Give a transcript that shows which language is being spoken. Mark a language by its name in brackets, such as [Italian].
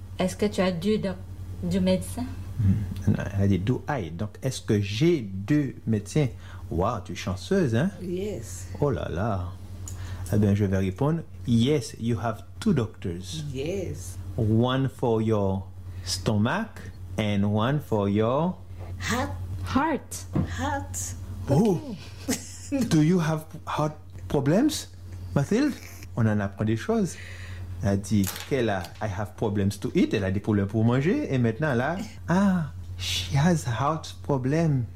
[French] Est-ce que tu as deux médecins? Elle a dit [English] do I. [French] Donc, est-ce que j'ai deux médecins? Waouh, tu es chanceuse, hein? [English] Yes. [French] Oh là là. Eh bien, je vais répondre. [English] Yes, you have two doctors. Yes. One for your stomach and one for your... Heart. Okay. Oh, do you have heart problems, Mathilde? [French] On en apprend des choses. Elle a dit qu'elle a, [English] I have problems to eat. [French] Elle a des problèmes pour manger. Et maintenant, là, ah, [English] she has heart problems.